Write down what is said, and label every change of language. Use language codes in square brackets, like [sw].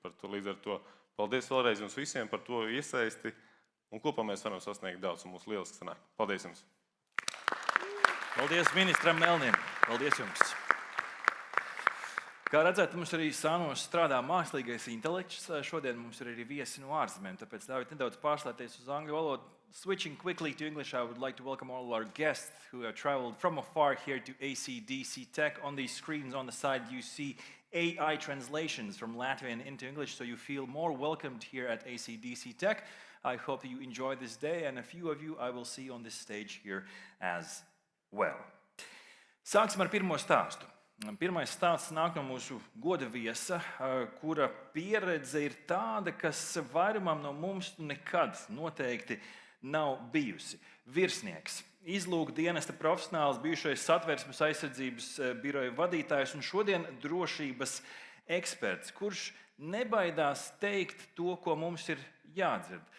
[lv] Par to, līdz ar to paldies vēlreiz jums visiem par to iesaisti, un kopā mēs varam sasniegt daudz, un mums lieliski sanāk. Paldies jums! Paldies ministram Melnim! Paldies jums! Kā redzat, mums arī sānos strādā mākslīgais intelekts. Šodien mums ir arī viesi no ārzemēm, tāpēc ļaujiet nedaudz pārslēgties uz angļu valodu. [en] Switching quickly to English, I would like to welcome all our guests who have traveled from afar here to ACDC Tech. On these screens on the side, you see AI translations from Latvian into English, so you feel more welcomed here at ACDC Tech. I hope that you enjoy this day, and a few of you I will see on this stage here as well. [lv] Sāksim ar pirmo stāstu. Pirmais stāsts nāk no mūsu goda viesa, kura pieredze ir tāda, kas vairumam no mums nekad noteikti nav bijusi. Virsnieks, izlūkdienesta profesionāls, bijušais Satversmes aizsardzības biroja vadītājs un šodien drošības eksperts, kurš nebaidās teikt to, ko mums ir jādzird.